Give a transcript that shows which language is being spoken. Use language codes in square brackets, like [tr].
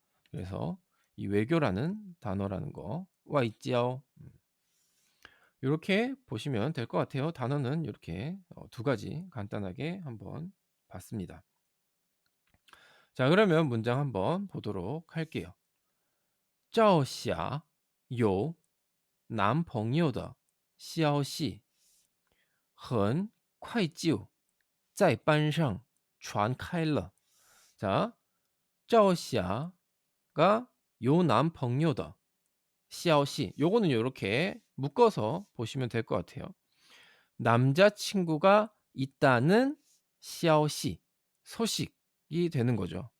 [ko] 그래서 이 외교라는 단어라는 거 와이찌아오 요렇게 보시면 될 것 같아요. 단어는 요렇게 두 가지 간단하게 한번 봤습니다. 자, 그러면 문장 한번 보도록 할게요. [zh] 赵霞有男朋友的消息很快就在班上传开了. [ko] 자, 赵霞가 요 [zh] 남펑요더 시아오시 [ko] 요거는 요렇게 묶어서 보시면 될 것 같아요. 남자친구가 있다는 시아오시 소식이 되는 거죠.